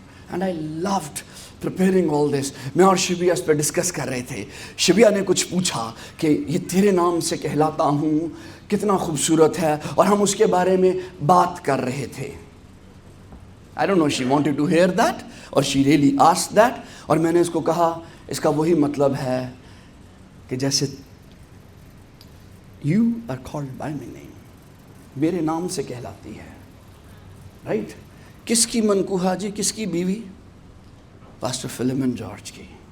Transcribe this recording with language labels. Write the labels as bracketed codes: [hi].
[en] And I loved preparing all this. [ur] میں اور شبیہ اس پہ ڈسکس کر رہے تھے. شبیہ نے کچھ پوچھا کہ یہ تیرے نام سے کہلاتا ہوں کتنا خوبصورت ہے, اور ہم اس کے بارے میں بات کر رہے تھے. [en] I don't know, she wanted to hear that or she really asked that. [ur] اور میں نے اس کو کہا اس کا وہی مطلب ہے کہ جیسے [en] you are called by my name, [ur] میرے نام سے کہلاتی ہے, رائٹ. کس کی منکوہا جی, کس کی بیوی؟ پاسٹر فلیمن جارج کی.